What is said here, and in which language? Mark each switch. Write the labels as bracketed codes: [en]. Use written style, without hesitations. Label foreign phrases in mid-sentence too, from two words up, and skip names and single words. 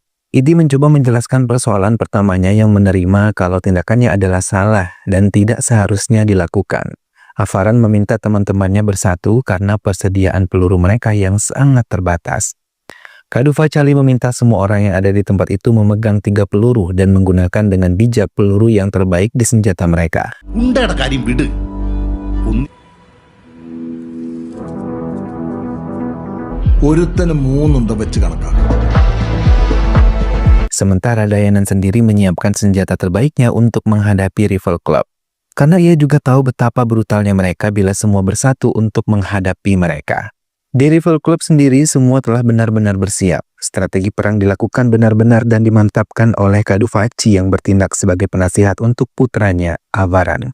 [id] Idi mencoba menjelaskan persoalan pertamanya yang menerima kalau tindakannya adalah salah dan tidak seharusnya dilakukan. Avaran meminta teman-temannya bersatu karena persediaan peluru mereka yang sangat terbatas. Kadu Facali meminta semua orang yang ada di tempat itu memegang 3 peluru dan menggunakan dengan bijak peluru yang terbaik di senjata mereka. [ml] ഉണ്ടയുടെ കാര്യം വിട്. ഒരുത്തന് 3 ഉണ്ട വെച്ച് കണക്കാക്കും. [id] Sementara Dayanan sendiri menyiapkan senjata terbaiknya untuk menghadapi Rival Club. Karena ia juga tahu betapa brutalnya mereka bila semua bersatu untuk menghadapi mereka. Di Rival Club sendiri semua telah benar-benar bersiap. Strategi perang dilakukan benar-benar dan dimantapkan oleh Kadu Faci yang bertindak sebagai penasihat untuk putranya, Avaran.